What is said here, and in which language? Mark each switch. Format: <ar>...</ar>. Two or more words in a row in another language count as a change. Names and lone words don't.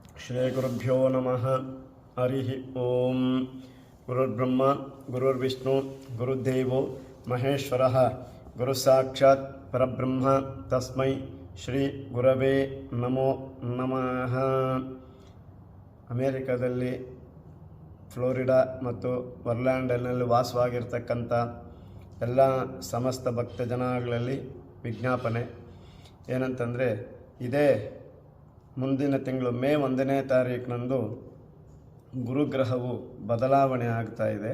<sa>ಶ್ರೀ ಗುರುಭ್ಯೋ ನಮಃ. ಹರಿ ಓಂ. ಗುರುರ್ಬ್ರಹ್ಮ ಗುರುರ್ವಿಷ್ಣು ಗುರುದೇವೋ ಮಹೇಶ್ವರಃ. ಗುರು ಸಾಕ್ಷಾತ್ ಪರಬ್ರಹ್ಮ ತಸ್ಮೈ ಶ್ರೀ ಗುರವೇ ನಮೋ ನಮಃ.</sa> <kn>ಅಮೇರಿಕಾದಲ್ಲಿ ಫ್ಲೋರಿಡಾ ಮತ್ತು ಒರ್ಲ್ಯಾಂಡೋನಲ್ಲಿ ವಾಸವಾಗಿರ್ತಕ್ಕಂಥ ಎಲ್ಲ ಸಮಸ್ತ ಭಕ್ತ ಜನಗಳಲ್ಲಿ ವಿಜ್ಞಾಪನೆ ಏನಂತಂದರೆ, ಇದೇ ಮುಂದಿನ ತಿಂಗಳು ಮೇ 1ನೇ ತಾರೀಕಿನಂದು ಗುರುಗ್ರಹವು ಬದಲಾವಣೆ ಆಗ್ತಾ ಇದೆ.</kn>